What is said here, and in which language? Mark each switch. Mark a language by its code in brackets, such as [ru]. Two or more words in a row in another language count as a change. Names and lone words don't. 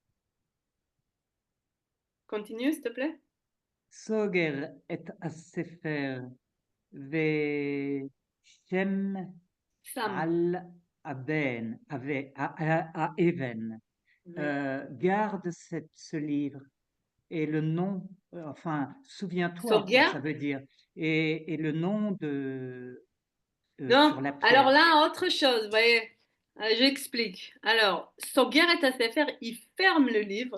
[fr] Continue, s'il te plaît. [he] סוגר את הספר ושם Sam. על האבן. [fr] Oui. Garde ce livre et le nom, enfin, souviens-toi, quoi, [he] Soger. [fr] ça veut dire, et le nom Non, sur la alors pierre. là, autre chose, vous voyez. J'explique. Alors, Soger est à faire, il ferme le livre.